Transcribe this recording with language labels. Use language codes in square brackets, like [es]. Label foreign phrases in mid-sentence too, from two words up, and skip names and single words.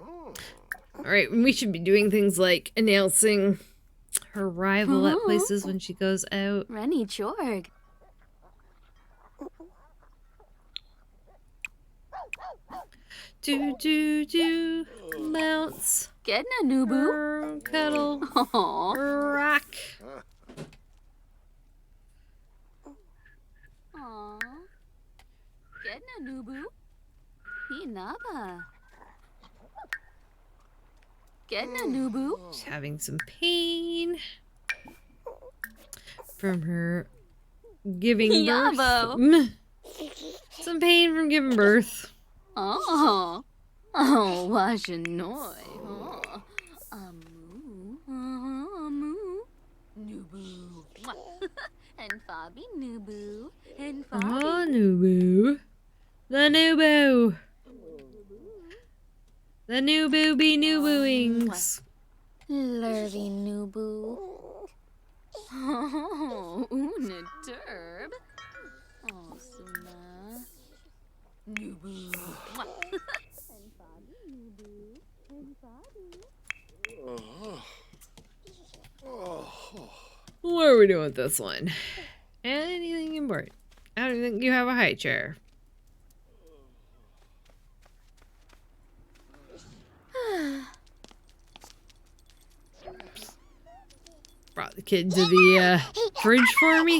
[en] Alright, we should be doing things like announcing her arrival at places when she goes out. Rennie Jorg. Do, bounce. Gedna Nubu. Cuddle. Aw. Rock. Aw. Gedna Nubu. Inaba. Gedna Nubu. She's having some pain from her giving birth. Yabo. Some pain from giving birth. Oh. Oh, Washanoi. Oh. Amu. Nubu. And Fabi Nubu. And Fabi. Oh, Nubu. The Nubu. The Nubu be Nubuings. Lurvy Nubu. Oh, una derb. Oh, Suna. Nubu. And Bobby Nubu. And Bobby. What are we doing with this one? Anything important? I don't think you have a high chair. Brought the kid to the fridge for me?